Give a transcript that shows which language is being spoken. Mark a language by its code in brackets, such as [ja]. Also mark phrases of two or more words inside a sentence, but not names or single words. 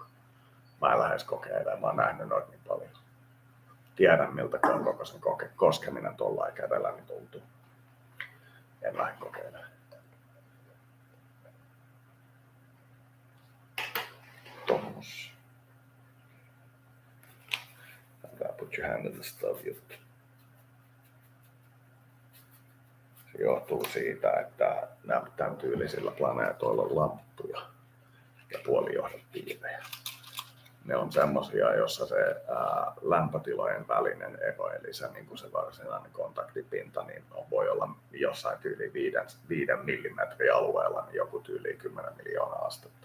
[fi] Mä en lähes kokeilemaan, mä oon nähnyt noita niin paljon. Tiedän miltä koko sen koskeminen tuolla kädellä niin tuntuu. En lähde kokeilemaan. Tommos. Älä [en] put your hand in the stuff [fi] juttu. Se johtuu siitä, että tämän tyylisillä planeetoilla on lamppuja ja puolijohdonpiirejä. Ne on semmosia, jossa se lämpötilojen välinen ero, eli se, niin kuin se varsinainen kontaktipinta, niin voi olla jossain tyyli 5 millimetrin alueella niin joku tyyli 10 miljoonaa astetta.